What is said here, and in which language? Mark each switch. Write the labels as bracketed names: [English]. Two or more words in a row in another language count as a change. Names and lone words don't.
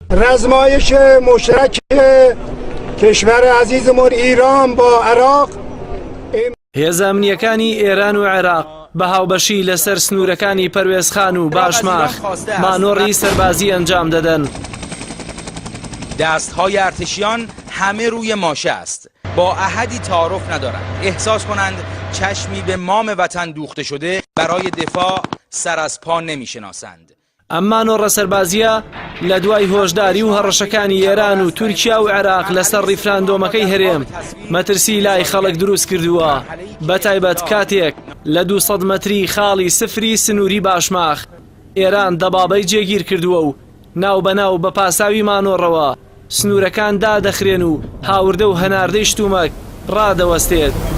[Persian] رزمایش مشترک کشور عزیزمون ایران با عراق [Central Kurdish] هێزە ئەمنیەکانی ئێران و عێراق بە هاوبەشی لەسەر سنوورەکانی پەروێزخان و باشماخ مانۆڕی سەربازی ئەنجام دەدەن. [Persian] دستهای ارتشیان همه روی ماشه است. با احدی تعارف ندارند. احساس کنند چشمی به مام وطن دوخته شده برای دفاع سر از پا نمیشناسند. [Central Kurdish] ئەم مانۆڕە سەربازیە لە دوای هۆشداری و هەڕەشەکانی ئێران و تورکیا و عێراق لەسەر ڕیفراندۆمەکەی هەرێم مەترسی لای خەڵک دروست کردووە، بەتایبەت کاتێک لە 200 مەتری خاڵی سفری سنووری باشماخ ئێران دەبابەی جێگیر کردووە و ناو بەناو بە پاساوی مانۆڕەوە سنوورەکان دادەخرێن و هاوردە و هەناردەی شتومەک ڕادەوەستێت.